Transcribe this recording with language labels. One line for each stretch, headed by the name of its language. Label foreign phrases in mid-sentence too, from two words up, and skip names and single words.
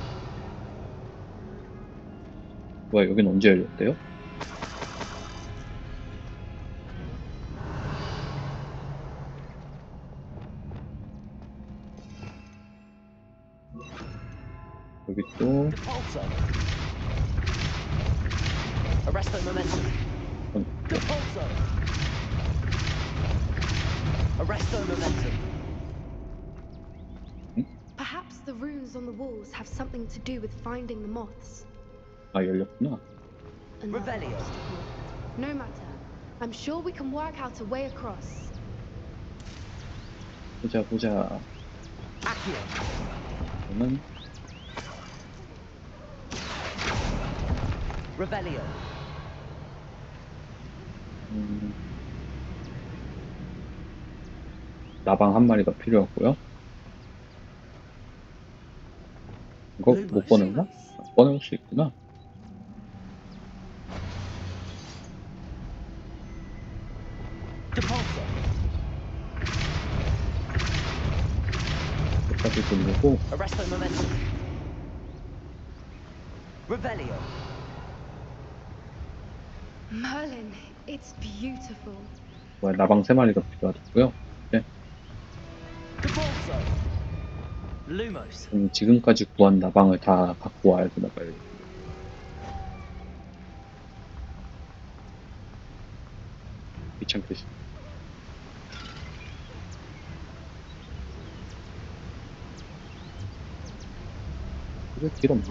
Korean: 뭐야, 여긴 언제 열렸대요? 여기 또
Latin: Depulso. Arresto momentum. Depulso. Arresto momentum.
English: Perhaps the runes on the walls have something to do with finding the moths.
Korean: 아, 열렸구나.
English: Another Revelio. obstacle. No matter. I'm sure we can work out a way across.
Korean: 보자. Accio. 저는 Revelio. 나방 한 마리가 필요하고요. 이거 못 꺼냈나? 아, 꺼낼 수 있구나. Depulso. 여기까지 돌리고
Latin: Arresto momentum. Revelio.
English: Merlin, it's beautiful.
Korean: 뭐야, 나방 3마리가 필요하고요. 네.
Latin: Depulso. Lumos.
Korean: 지금까지 구한 나방을 다 갖고 와야 되나 봐요. 귀찮게 싶 이거 길 없나?